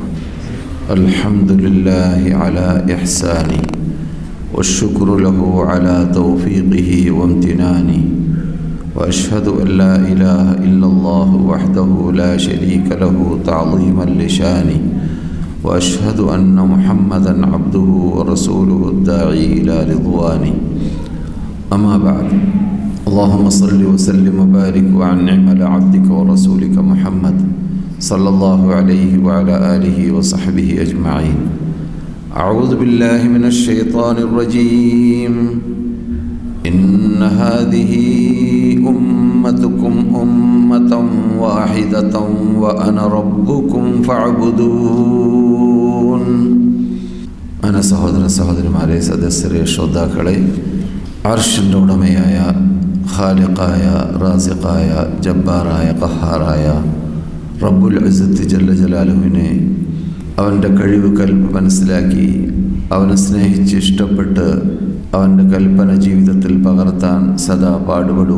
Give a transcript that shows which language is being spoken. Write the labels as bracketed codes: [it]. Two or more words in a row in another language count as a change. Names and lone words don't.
[ar] الحمد لله على إحسانه والشكر له على توفيقه وامتنانه وأشهد أن لا إله إلا الله وحده لا شريك له تعظيما لشأنه وأشهد أن محمدا عبده ورسوله الداعي إلى رضوانه. أما بعد. اللهم صل وسلم وبارك وأنعم على عبدك ورسولك محمد صلى الله عليه وعلى آله وصحبه أجمعين. أعوذ بالله من الشيطان الرجيم. إن هذه أمتكم أمة واحدة وأنا ربكم فاعبدون. [ml] أنا സഹോദരന്മാരെ, സദസ്യരെ, ശ്രോതാക്കളെ, അർശിൻ്റെ ഉടമയായ ഖാലിഖായ, റാസിഖായ, ജബ്ബാറായ, ഖഹാറായ [ar] رب العزة جل جلاله [ml] അവൻ്റെ കഴിവ് കൽപ്പ മനസ്സിലാക്കി അവനെ സ്നേഹിച്ച് ഇഷ്ടപ്പെട്ട് അവൻ്റെ കൽപ്പന ജീവിതത്തിൽ പകർത്താൻ സദാ പാടുപെടുക.